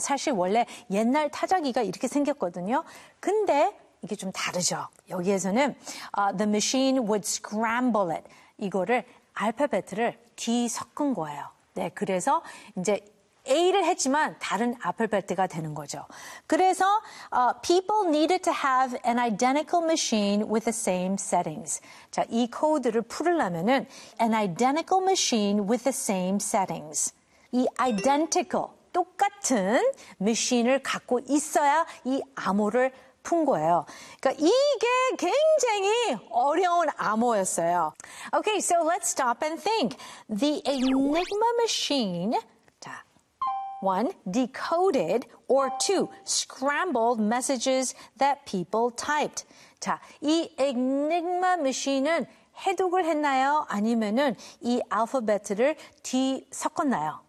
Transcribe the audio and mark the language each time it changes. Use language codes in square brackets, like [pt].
[ko] 사실 원래 옛날 타자기가 이렇게 생겼거든요. 근데 이게 좀 다르죠. 여기에서는 [en] the machine would scramble it. [ko] 이거를 알파벳을 뒤섞은 거예요. 네, 그래서 이제 A를 했지만 다른 알파벳가 되는 거죠. [en] 그래서 people needed to have an identical machine with the same settings. [ko] 자, 이 코드를 풀으려면은 [en] an identical machine with the same settings. [ko] 이 identical, 똑같은 machine을 갖고 있어야 이 암호를 푼 거예요. 그러니까 이게 굉장히 어려운 암호였어요. [en] Okay, so let's stop and think. The Enigma machine, 자, one, decoded, or two, scrambled messages that people typed. [ko] 자, 이 Enigma machine은 해독을 했나요? 아니면은 이 알파벳을 뒤섞었나요?